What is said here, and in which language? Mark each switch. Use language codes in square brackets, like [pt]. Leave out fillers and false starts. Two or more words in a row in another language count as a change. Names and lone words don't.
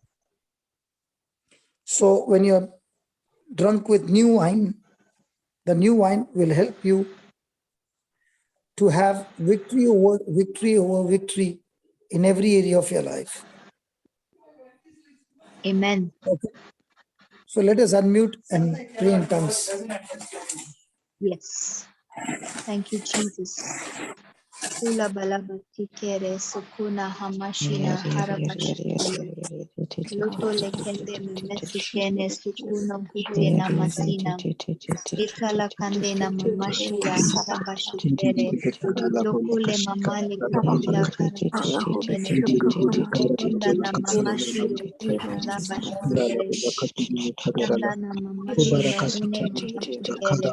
[en] So when you're drunk with new wine, the new wine will help you to have victory over victory in every area of your life. Amen. Okay. So let us unmute and pray in tongues. Yes. Thank you, Jesus. Kula balabati kere sukuna hamashina harabashikele. Loto lekende memesikene sukuna kute na masina. Ikala kande na mamashira harabashikere. Lokule mamale kukula karabashikene. Kunda na mamashiro kukula bashikere. Kanda na mamashira ine mamashikere.